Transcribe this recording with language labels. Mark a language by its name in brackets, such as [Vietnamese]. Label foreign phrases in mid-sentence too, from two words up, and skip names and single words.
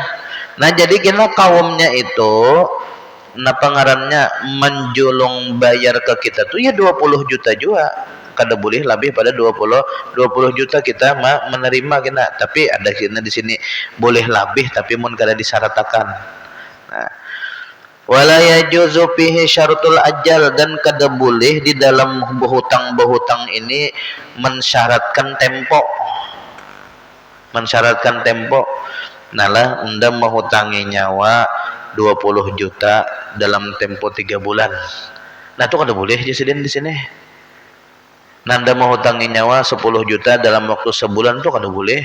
[Banjar] Nah jadi kena kaumnya itu nah pengarannya menjulung bayar ke kita tuh ya 20 juta juga, kada boleh lebih pada 20 juta kita menerima kena. Tapi ada kena di sini boleh lebih tapi mun kada disyaratkan. Nah [Arabic] ولا يجوز فيه شرط الأجل, [Banjar] dan kada boleh di dalam berhutang ini mensyaratkan tempo. [Indonesian] Mensyaratkan tempo. [Banjar] Nalah undang menghutangi nyawa 20 juta dalam tempo 3 bulan. Nah itu kada boleh jasidin di sini. Nanda menghutangi nyawa 10 juta dalam waktu sebulan itu kada boleh.